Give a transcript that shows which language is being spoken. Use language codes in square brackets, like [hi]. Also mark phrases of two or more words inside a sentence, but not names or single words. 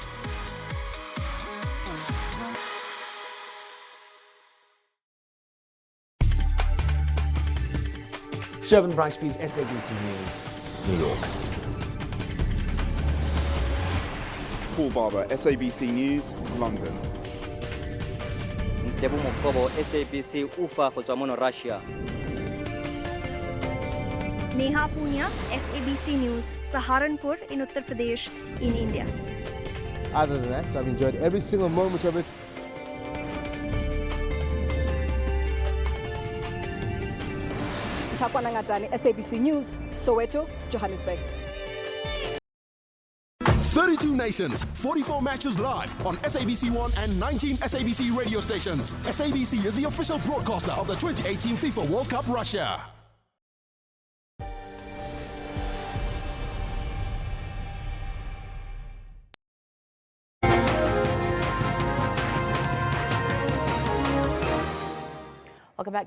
[en] Shervin Bryceby's SABC News, New York. Paul Barber, SABC News, London. [tn] Ntebo Mokobo, SABC Ufa go tswa mo Russia. [en] Neha Punya, SABC News, Saharanpur in Uttar Pradesh in India. Other than that, I've enjoyed every single moment of it. SABC News, Soweto, Johannesburg. 32 nations, 44 matches live on SABC1 and 19 SABC radio stations. SABC is the official broadcaster of the 2018 FIFA World Cup Russia. Welcome back.